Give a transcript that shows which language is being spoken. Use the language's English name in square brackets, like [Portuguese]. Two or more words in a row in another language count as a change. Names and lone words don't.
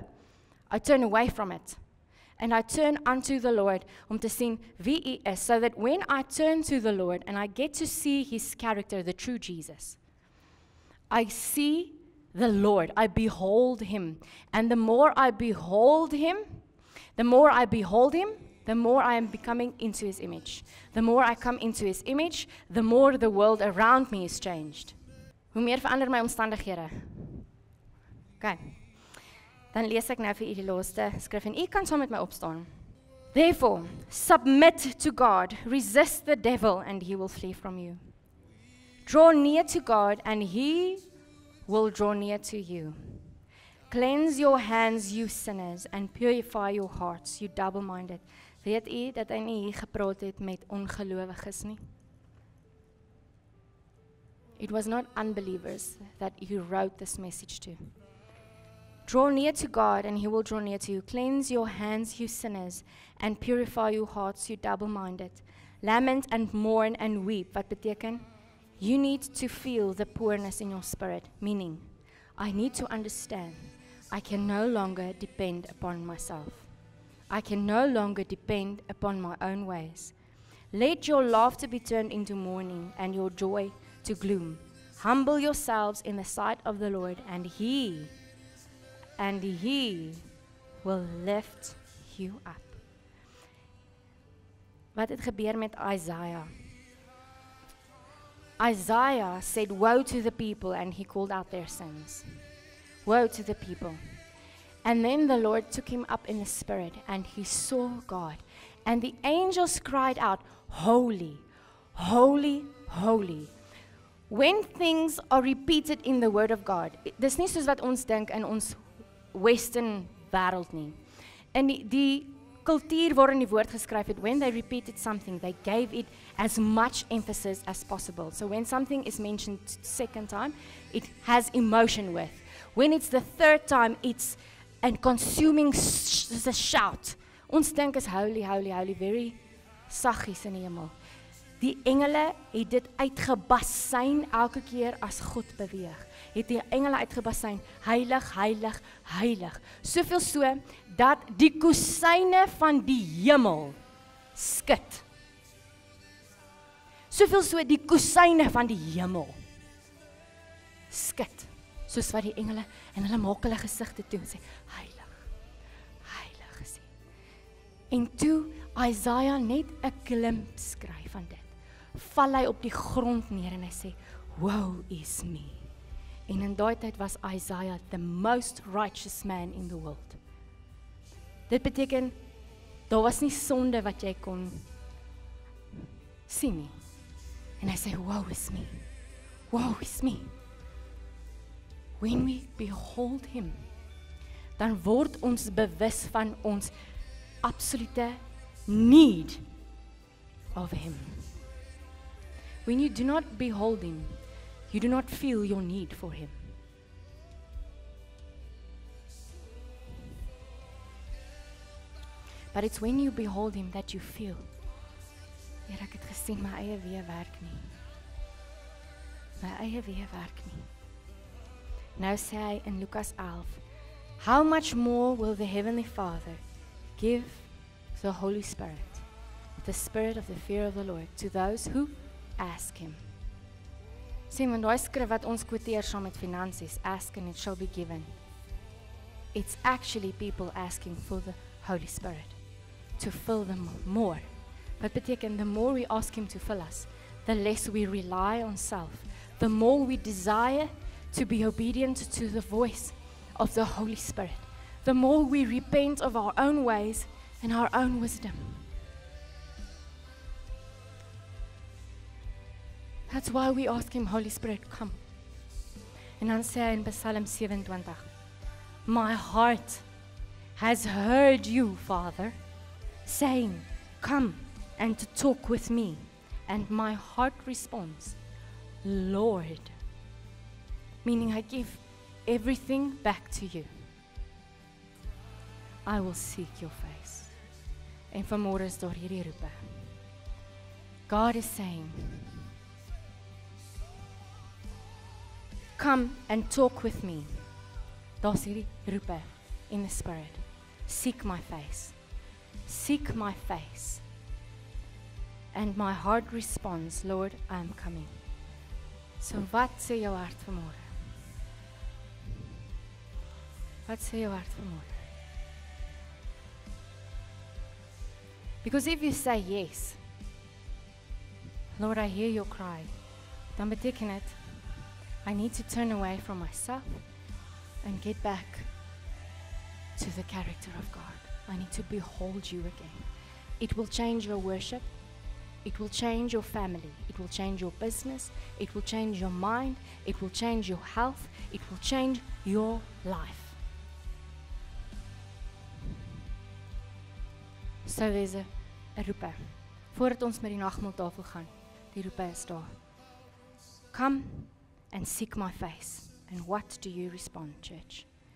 [English] I turn away from it. And I turn unto the Lord [Afrikaans] om te sien wie Hy is, [English] so that when I turn to the Lord and I get to see His character, the true Jesus, I see the Lord, I behold Him. And the more I behold Him, the more I am becoming into His image. The more I come into His image, the more the world around me is changed. [Afrikaans] Hoe meer verander my omstandighede. [English] Okay. [Afrikaans] Dan lees ek nou vir u die laaste skrif en u kan saam met my opstaan. [English] Therefore, submit to God, resist the devil and he will flee from you. Draw near to God and he will draw near to you. Cleanse your hands, you sinners, and purify your hearts, you double-minded. [Afrikaans] Weet u dat hy nie hier gepraat het met ongelowiges nie? [English] It was not unbelievers that he wrote this message to. Draw near to God and He will draw near to you. Cleanse your hands, you sinners, and purify your hearts, you double-minded. Lament and mourn and weep. [Afrikaans] Wat beteken? [English] You need to feel the poorness in your spirit. Meaning, I need to understand. I can no longer depend upon myself. I can no longer depend upon my own ways. Let your laughter be turned into mourning and your joy to gloom. Humble yourselves in the sight of the Lord, and He will lift you up. [Afrikaans] Wat het gebeur met Isaiah? [English] Isaiah said, woe to the people, and he called out their sins. Woe to the people. And then the Lord took him up in the spirit, and he saw God. And the angels cried out, Holy, holy, holy. When things are repeated in the word of God, [Afrikaans] dis nie soos wat ons dink in ons Western wêreld nie. In die kultuur waarin die woord geskryf het, [English] when they repeated something, they gave it as much emphasis as possible. So when something is mentioned second time, it has emotion with. When it's the third time, it's a consuming a shout. [Afrikaans] Ons dink is [English] holy, holy, holy, very [Afrikaans] saggies in die hemel. Die engele het dit uitgebasyn elke keer as God beweeg. Het die engele uitgebasyn, heilig, heilig, heilig. Soveel so, dat die kusyne van die hemel skud. Soveel so, die kusyne van die hemel skud. Soos wat die engele, en hulle maak hulle gesigte toe en sê, heilig, heilig gesê. En toe Isaiah net 'n glimp skryf van dit, val hy op die grond neer en hy sê, [English] woe is me. [Afrikaans] En in daai tyd was [English] Isaiah the most righteous man in the world. [Afrikaans] Dit beteken, daar was nie sonde wat jy kon sien nie. En hy sê, [English] woe is me, woe is me. When we behold him, [Afrikaans] dan word ons bewus van ons [English] absolute need of him. When you do not behold him, you do not feel your need for him. But it's when you behold him that you feel, [Afrikaans] Here, ek het gesien, my eie weë werk nie. My eie weë werk nie. Nou sê hy in Lukas 11, [English] how much more will the Heavenly Father give the Holy Spirit, the spirit of the fear of the Lord, to those who ask him. [Afrikaans] Sien, want daai skrif wat ons quoteer saam met finansies, [English] ask and it shall be given. It's actually people asking for the Holy Spirit, to fill them more. [Afrikaans] Wat beteken, [English] the more we ask him to fill us, the less we rely on self, the more we desire to be obedient to the voice of the Holy Spirit, the more we repent of our own ways and our own wisdom. That's why we ask him, Holy Spirit, come. [Afrikaans] En dan sê hy in Psalm 27, [English] my heart has heard you, Father, saying, come and to talk with me. And my heart responds, Lord. Meaning I give everything back to you. I will seek your face. [Afrikaans] En vanmôre is daar hierdie roepe. [English] God is saying, come and talk with me. [Afrikaans] Daar's hierdie roepe [English] in the spirit. Seek my face. Seek my face. And my heart responds, Lord, I am coming. [Afrikaans] So wat sê jou hart vanmôre? Wat sê jou hart vanmôre? [English] Because if you say yes, Lord, I hear your cry, [Afrikaans] dan beteken dit, [English] I need to turn away from myself and get back to the character of God. I need to behold you again. It will change your worship. It will change your family. It will change your business. It will change your mind. It will change your health. It will change your life. So there's a roepe. [Afrikaans] Voordat ons met die nagmaaltafel gaan, die roepe is daar. [English] Come and seek my face. And what do you respond, church?